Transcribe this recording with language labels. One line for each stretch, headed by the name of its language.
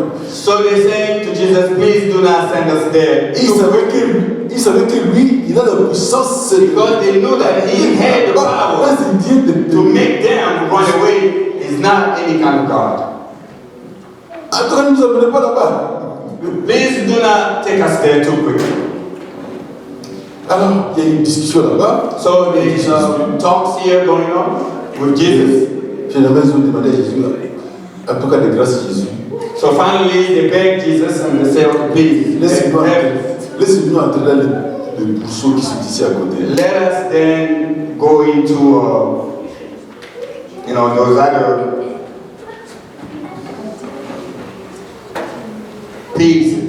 English: So they say to Jesus, please do not send us there.
French: Ils savaient que lui, il a la puissance.
English: Because they knew that he had the power to make them run away. He's not any kind of God.
French: Attends, ne nous amenez pas là-bas.
English: Please do not take us there too quickly.
French: Alors, il y a une discussion là-bas.
English: So there's talks here going on with Jesus.
French: Finalement, ils ont demandé à Jésus, en tout cas de grâce à Jésus.
English: So finally they begged Jesus and they said, okay, please,
French: Laissez-nous entrer dans le bourseau qui sont ici à côté.
English: let us then go into, those other pigs.